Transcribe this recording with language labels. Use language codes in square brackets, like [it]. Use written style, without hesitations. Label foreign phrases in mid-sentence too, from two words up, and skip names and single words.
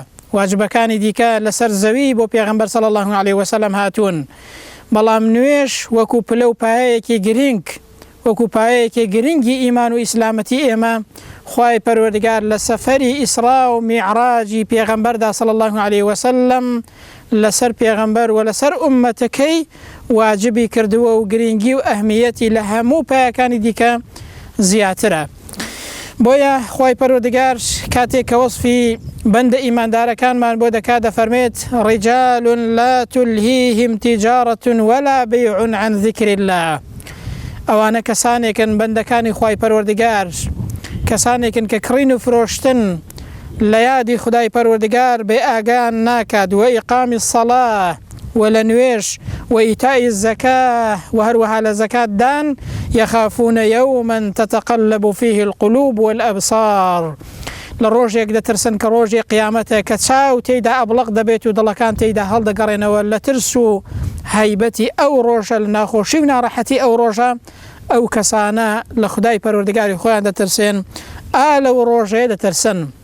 [ckb] واجبەکانی دیکە لەسەر زەوی بۆ پێغەمبەر [ar] صلی الله علیه وسلم [ckb] هاتوون، بەڵام نوێژ وەکو پلە و پایەیەکی گرنگ، وەکو پایەیەکی گرنگی ئیمان و ئیسلامەتی ئێمە خوای پەروەردگار لە سەفەری ئیسرا و میعراجی پێغەمبەردا [ar] صلی الله علیه وسلم [ckb] لەسەر پێغەمبەر و لەسەر ئومەتەکەی واجبی کردووە و گرنگی و ئەهمیەتی لە هەموو پایەکانی دیکە زیاترە. بۆیە خوای پەروەردگار کاتێک کە وەصفی بەندە ئیماندارەکانمان بۆ دەکات دەفەرمێت [ar] رجال لا تلهيهم تجارة ولا بيع عن ذكر الله. [ckb] ئەوانە کەسانێکن بەندەکانی خوای پەروەردگار، کەسانێکن کە کڕین و فرۆشتن لە یادی خدای پەروەردگار بێ ئاگان ناکات، و ئیقامی الصلاة و لە نوێژ و ئیتائی الزەکاة و هەروەها لە زەکات دان، [ar] يخافون يوما تتقلب فيه القلوب والأبصار. [ckb] لە ڕۆژێک دەترسن کە ڕۆژی قیامەتە کە چاو تێیدا ئەبڵق دەبێت و دڵەکان تێیدا هەڵدەگەڕێنەوە لە ترس و هەیبەتی ئەو ڕۆژە، لە ناخۆشی و ناڕەحەتی ئەو ڕۆژە. ئەو کەسانە لە خودای پەروەردگاری خۆیان دەترسێن، لەو ڕۆژەیە دەترسن.